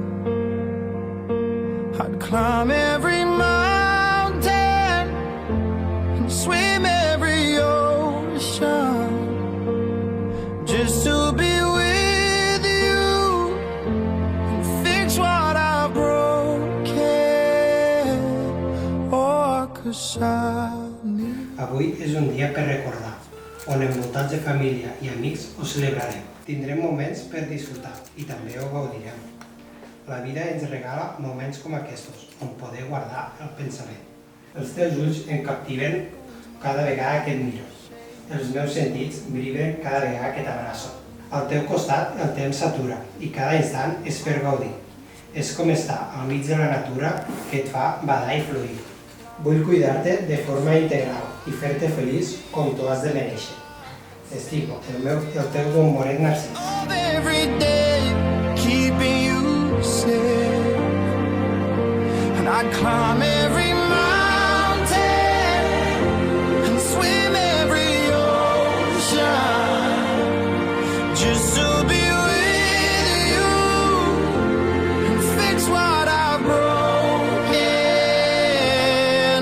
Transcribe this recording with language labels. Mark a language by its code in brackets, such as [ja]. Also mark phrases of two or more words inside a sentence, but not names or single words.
[en] I'd climb every mountain and swim every ocean just to be with you and fix what I've broken. Oh, 'cause I need... [ca] Avui és un dia per recordar, on envoltats de família i amics ho celebrarem. Tindrem moments per disfrutar i també ho gaudirem. La vida ens regala moments com aquests, on poder guardar el pensament. Els teus ulls em captiven cada vegada que et miro. Els meus sentits vibren cada vegada que t'abraço. Al teu costat el temps s'atura i cada instant és per gaudir. És com estar al mig de la natura que et fa badar i fluir. Vull cuidar-te de forma integral i fer-te feliç com tu has de mereixer. T'estimo, el teu bombonet narcís. [en] Every day, keeping you safe, and I'd climb every mountain and swim every ocean just to be with you and fix what I've broken.